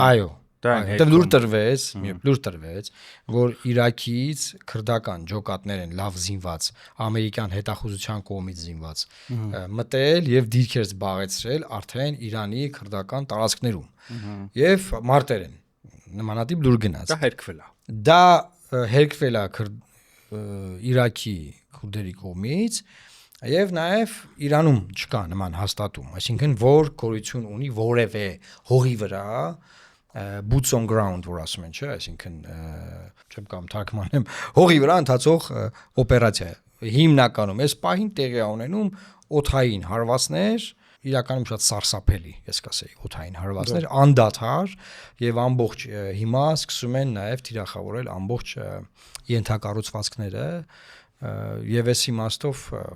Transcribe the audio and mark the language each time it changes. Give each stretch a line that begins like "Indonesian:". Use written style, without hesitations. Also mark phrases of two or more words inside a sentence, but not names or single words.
Armenian: Այո, Դա լուր տրվեց, որ Իրաքից քրդական ջոկատներ են լավ զինված, ամերիկյան հետախուզության կողմից զինված, մտել եւ դիրքեր զբաղեցրել արդեն Իրանի քրդական տարածքներում։ Եվ մարտեր են նմանատիպ լուր գնաց։ Դա հերկվել է Իրաքի քուրդերի կողմից եւ նաեւ Իրանում չկա նման հաստատում, այսինքն որ գոյություն ունի որևէ հողի վրա
English: boots on ground
Armenian: որ ասում են, չէ, այսինքն չեմ կամ թարգմանեմ, հողի վրա ընթացող օպերացիա։ Հիմնականում այս պահին տեղի է ունենում օդային հարվածներ, իրականում շատ սարսափելի, ես կասեի, օդային հարվածներ, անդադար եւ ամբողջ հիմա սկսում են նաեւ թիրախավորել ամբողջ ենթակառուցվածքները եւ այս իմաստով